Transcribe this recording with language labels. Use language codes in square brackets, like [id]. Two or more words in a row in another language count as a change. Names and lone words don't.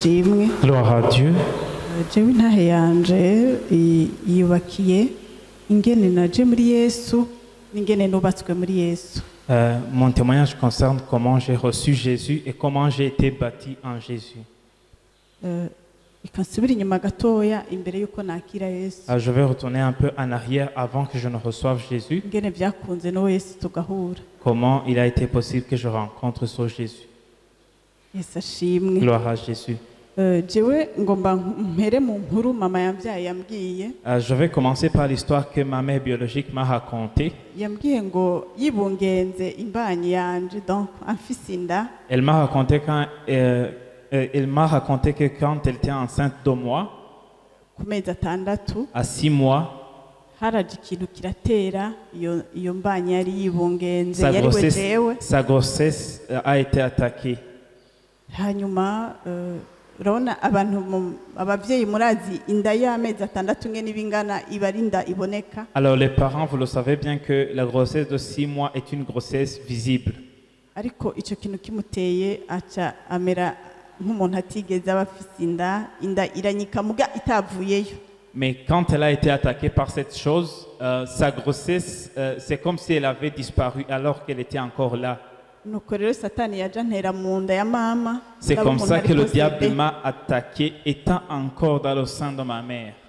[rn] ashimwe. [fr] Gloire à Dieu. [rn] Jewe intahe yanje yubakiye ingene naje muri Yesu n'ingene nubatswe muri Yesu. [fr] Mon témoignage concerne comment j'ai reçu Jésus et comment j'ai été bâti en Jésus. [rn] Ikansubira inyuma gatoya imbere yuko nakira Yesu. [fr] Je vais retourner un peu en arrière avant que je ne reçoive Jésus. [rn] Ingene byakunze no Yesu tugahura. [fr] Comment il a été possible que je rencontre ce Jésus. [rn] Yesu ashimwe. [fr] Gloire à Jésus. [rn] Jewe ngomba mpere mu nkuru mama yambyaye yambwiye. [fr] Je vais commencer par l'histoire que ma mère biologique m'a racontée. [rn] Yambwiye ngo yibungenze imbanyi yanje donc amfise inda. [fr] Elle m'a raconté que quand elle était enceinte de moi, [rn] ku mezi atandatu, [fr] à 6 mois, [rn] haraje ikintu kiratera iyo mbanyi yari yibungenze yariwe jewe. [fr] Sa grossesse a été attaquée. [rn] Hanyuma urabona abantu abavyeyi murazi inda y'amezi atandatu ngene ibingana ibarinda iboneka. [fr] Alors les parents, vous le savez bien que la grossesse de 6 mois est une grossesse visible. [rn] Ariko ico kintu kimuteye aca amera nk'umuntu atigeze abafise inda iranyika muga itavuyeyo. [fr] Mais quand elle a été attaquée par cette chose, sa grossesse, c'est comme si elle avait disparu alors qu'elle était encore là. C'est comme ça que le diable m'a attaqué étant encore dans le sein de ma mère.